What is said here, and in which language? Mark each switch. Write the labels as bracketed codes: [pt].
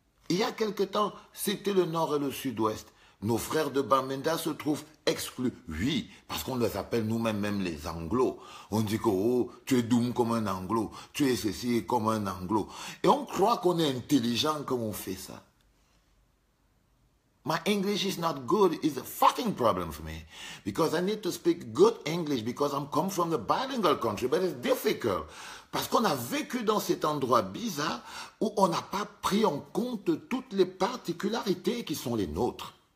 [fr] Il y a quelque temps, c'était le nord et le sud-ouest. Nos frères de Bamenda se trouvent exclus. Oui, parce qu'on les appelle nous-mêmes même les anglos. On dit que oh, tu es doum comme un anglo, tu es ceci comme un anglo. Et on croit qu'on est intelligent comme on fait ça. [en] My English is not good is a fucking problem for me. Because I need to speak good English because I'm come from the bilingual country, but it's difficult. [fr] Parce qu'on a vécu dans cet endroit bizarre où on n'a pas pris en compte toutes les particularités qui sont les nôtres.